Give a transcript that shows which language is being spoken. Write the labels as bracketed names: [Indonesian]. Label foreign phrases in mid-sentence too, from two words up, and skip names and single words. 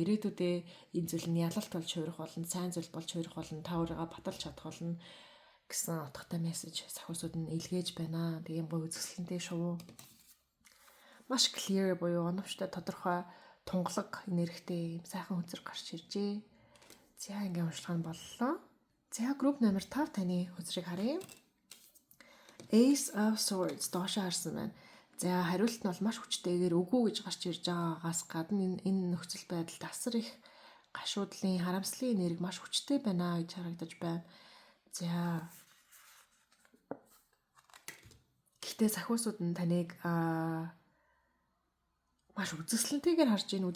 [Mongolian] Ирээдүйдээ энэ зүйл нь ялалт болж хувирах болно, сайн зүйл болж хувирах болно, та өөрийгөө баталж чадах болно гэсэн утгатай мессеж сахиусууд нь илгээж байна. Тийм гоё үзэсгэлэнтэй шүү. Маш clear буюу оновчтой тодорхой тунгалаг энергитэй юм сайхан хөзөр гарч иржээ. За ингээм уншлах нь боллоо. За групп номер 5 таны хөзрийг харъя. Ace of Swords доошоо харсан байна. За хариулт нь бол маш хүчтэйгээр үгүй гэж гарч ирж байгаагаас гадна энэ нөхцөл байдалд асар их гашуудлын харамслын энерги маш хүчтэй байна гэж харагдаж байна. За гэхдээ сахиусууд нь таныг маш үзэсгэлэнтэйгээр харж байна.